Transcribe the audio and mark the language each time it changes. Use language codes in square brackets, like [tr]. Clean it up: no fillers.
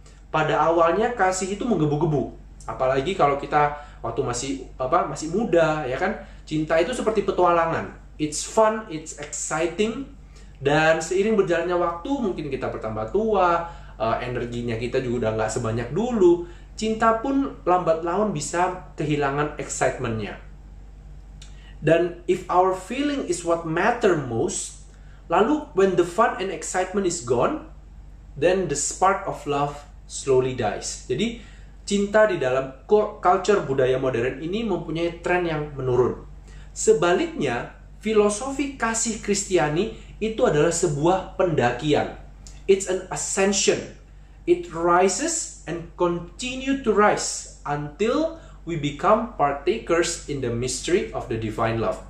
[id] Pada awalnya kasih itu menggebu-gebu, apalagi kalau kita waktu masih muda ya kan, cinta itu seperti petualangan. [en] it's fun, it's exciting. [id] Dan seiring berjalannya waktu, mungkin kita bertambah tua, energinya kita juga udah nggak sebanyak dulu. Cinta pun lambat laun bisa kehilangan excitement-nya. Dan [en] if our feeling is what matter most, [id] lalu [en] when the fun and excitement is gone, then the spark of love slowly dies. [id] Jadi cinta di dalam culture budaya modern ini mempunyai tren yang menurun. Sebaliknya, filosofi kasih Kristiani itu adalah sebuah pendakian. [en] It's an ascension. It rises and continue to rise until we become partakers in the mystery of the divine love.